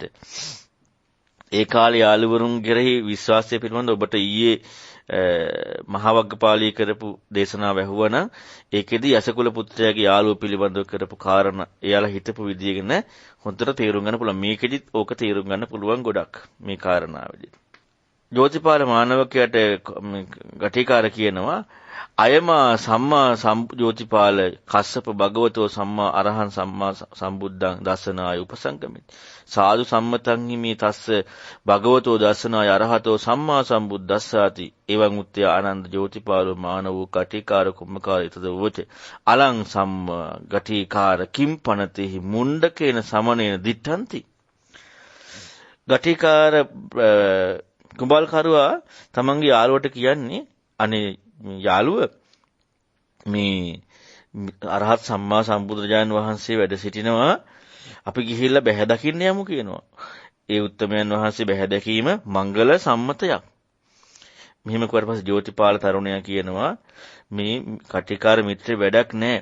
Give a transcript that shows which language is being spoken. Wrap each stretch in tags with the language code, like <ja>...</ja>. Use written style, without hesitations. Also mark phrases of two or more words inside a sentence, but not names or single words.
<si>ඒ කාලේ යාළුවරුන් කෙරෙහි විශ්වාසය පිළිබඳ ඔබට ඊයේ මහවග්ගපාලී කරපු දේශනාව ඇහුවනම් ඒකෙදි යසකුල පුත්‍රයාගේ යාළුව පිළිබඳව කරපු කාරණා එයාලා හිතපු විදිය ගැන හොඳට තේරුම් ගන්න පුළුවන්. මේකෙදිත් ඕක තේරුම් ගන්න පුළුවන් ගොඩක් මේ කාරණාවේදී.</si> <pi>ජෝතිපාල මානවකයාට ගටිකාර කියනවා අයමා සම්මා සම්ජෝතිපාල කස්සප භගවතෝ සම්මා අරහං සම්මා සම්බුද්ධං දසනාය උපසංගමිත සාදු සම්මතං හිමි තස්ස භගවතෝ දසනාය අරහතෝ සම්මා සම්බුද්දස්සාති එවං උත්තය ආනන්ද ජෝතිපාලෝ මානවෝ ගටිකාර කුම්භකාර ඊතද වච අලං සම්ම ගටිකාර කිම්පනතෙහි මුණ්ඩකේන සමනේන දිත්තන්ති.</pi> <si>ගටිකාර කුඹල්කරුවා තමන්ගේ යාළුවට කියන්නේ අනේ යාළුව මේ අරහත් සම්මා සම්බුදුරජාණන් වහන්සේ වැඩ සිටිනවා, අපි ගිහිල්ලා බැහැ දකින්න යමු කියනවා. ඒ උත්තමයන් වහන්සේ බැහැ දැකීම මංගල සම්මතයක්. මෙහෙම කරපස් ජෝතිපාල තරුණයා කියනවා මේ කටිකාර මිත්‍රේ වැඩක් නැහැ.</si>